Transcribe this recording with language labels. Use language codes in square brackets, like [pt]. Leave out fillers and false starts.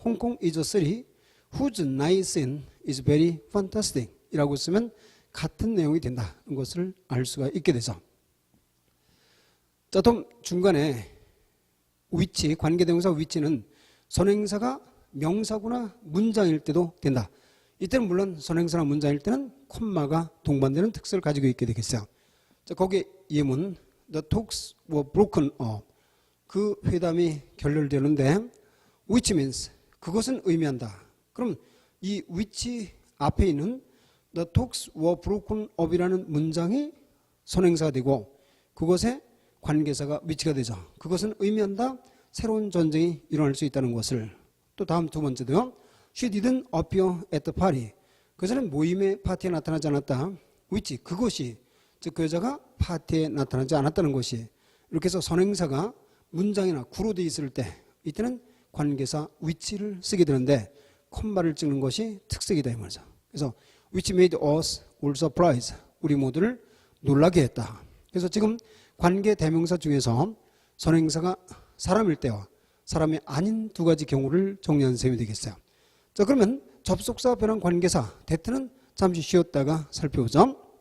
[en] 홍콩 is a city whose night scene is very fantastic [ko] 이라고 쓰면 같은 내용이 된다는 것을 알 수가 있게 되죠. 자, 또 중간에 which, 관계대명사 which는 선행사가 명사구나 문장일 때도 된다. 이때는 물론 선행사나 문장일 때는 콤마가 동반되는 특성을 가지고 있게 되겠어요. 자, 거기에 예문 [en] The talks were broken up. [ko] 그 회담이 결렬되는데 [en] which means [ko] 그것은 의미한다. 그럼 이 which 앞에 있는 [en] The talks were broken up [ko] 이라는 문장이 선행사가 되고 그것의 관계사가 which가 되죠. 그것은 의미한다. 새로운 전쟁이 일어날 수 있다는 것을. 또 다음 두 번째도요. [en] She didn't appear at the party. [ko] 그 여자는 모임의 파티에 나타나지 않았다. which 그것이 즉 그 여자가 파티에 나타나지 않았다는 것이. 이렇게 해서 선행사가 문장이나 구로 되어 있을 때 이때는 관계사 which를 쓰게 되는데 콤마를 찍는 것이 특색이다 이 말이죠. 그래서 [en] which made us all surprised. [ko] 우리 모두를 놀라게 했다. 그래서 지금 관계 대명사 중에서 선행사가 사람일 때와 사람이 아닌 두 가지 경우를 정리한 셈이 되겠어요. 자, 그러면 접속사 변환 관계사 대트는 잠시 쉬었다가 살펴보죠.